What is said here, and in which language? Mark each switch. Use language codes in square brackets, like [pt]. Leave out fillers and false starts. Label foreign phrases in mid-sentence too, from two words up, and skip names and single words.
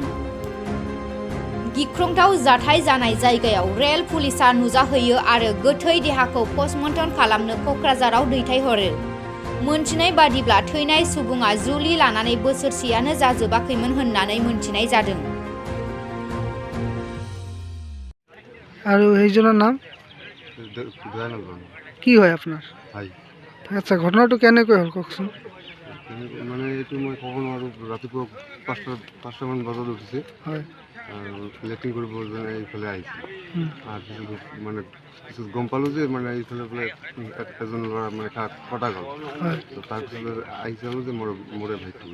[brx] गिख्रंथाव जाथाय जानाय जायगायाव रेल पुलिसा नुजाहैयो आरो गोथै देहाखौ पस्टमर्टम खालामनो क'क्राझाराव दैथायहरो। मोनथिनाय बादिब्ला थैनाय सुबुङा जुलि लानानै बोसोरसेयानो जाजोबाखैमोन होननानै मोनथिनाय जादों। [bn] আর এইজনের নাম কি হয় আপনার? [as] আচ্ছা, ঘটনাটা কেনেকৈ হ'ল কওকচোন। মানে এইটো মই ক'ব নোৱাৰোঁ। ৰাতিপুৱা পাঁচটামান বজাত উঠিছে আৰু লেট্ৰিন কৰিব যেনে এইফালে আহিছে। তাৰপিছত মানে পিছত গম পালোঁ যে মানে এইফালে বোলে এজন ল'ৰা মানে কটা গ'ল। তাৰপিছত আহি চালোঁ যে মোৰে ভাইটি।